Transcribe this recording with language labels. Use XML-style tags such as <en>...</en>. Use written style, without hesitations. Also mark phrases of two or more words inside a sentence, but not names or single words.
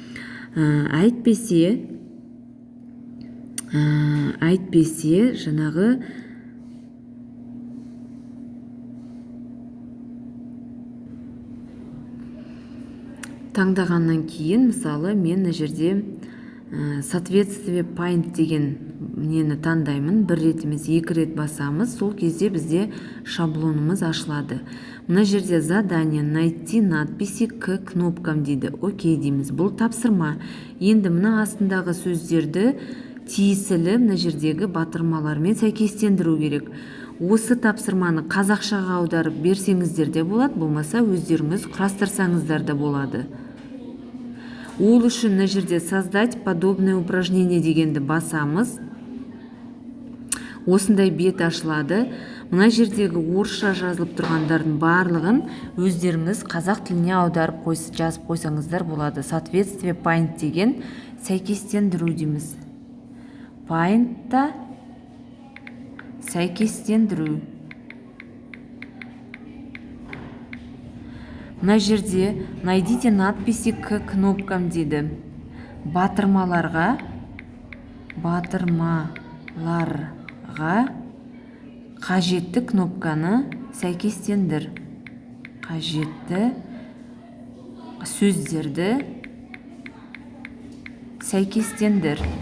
<kk>Әйтпесе жаңағы таңдағаннан кейін, мысалы, мен мына жерде соответствие Paint деген нені таңдаймын. Бір рет емес, 2 рет басамыз. Сол кезде бізде шаблонымыз ашылады. Мына жерде</kk> <ru>задание найти надписи к кнопкам</ru> <kk>дейді. Окей дейміз. Бұл тапсырма. Енді мына астындағы сөздерді тиесілі мына жердегі батырмалармен сәйкестендіру керек. Осы тапсырманы қазақшаға аударып берсеңіздер де болады, болмаса өздеріңіз құрастырсаңыздар да болады. Ол үшін мына жерде</kk> <ru>создать подобное упражнение</ru> <kk>дегенді басамыз. Осындай бет ашылады. Мына жердегі орысша жазылып тұрғандардың барлығын өздеріңіз қазақ тіліне аударып жазып қойсаңыздар болады. Соответствие point деген сәйкестендіру дейміз. Point-та сәйкестендіру. Мына жерде</kk> <ru>найдите надписи к кнопкам</ru> <kk>дейді. Батырмаларға қажетті кнопканы сәйкестендір. Қажетті сөздерді сәйкестендір.</kk>